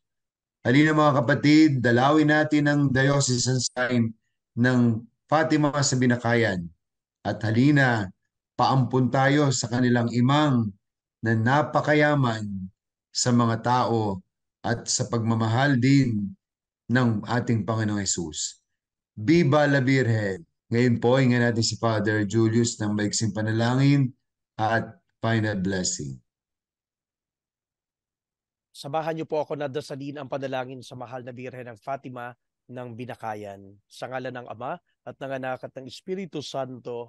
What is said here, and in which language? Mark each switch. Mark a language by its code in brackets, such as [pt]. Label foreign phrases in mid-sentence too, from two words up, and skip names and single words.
[tl] Halina mga kapatid, dalawin natin ang [en] diocesan shrine [tl] ng Fatima sa Binakayan at halina, paampun tayo sa kanilang imang na napakayaman sa mga tao at sa pagmamahal din ng ating Panginoong Hesus. [es] Viva la Virgen! [tl] Ngayon po, hingan natin si Father Julius ng maiksing panalangin at final blessing. Samahan niyo po ako na dasalin ang panalangin sa Mahal na Birhen ng Fatima ng Binakayan. Sa ngalan ng Ama at ng Anak at ng Espiritu Santo.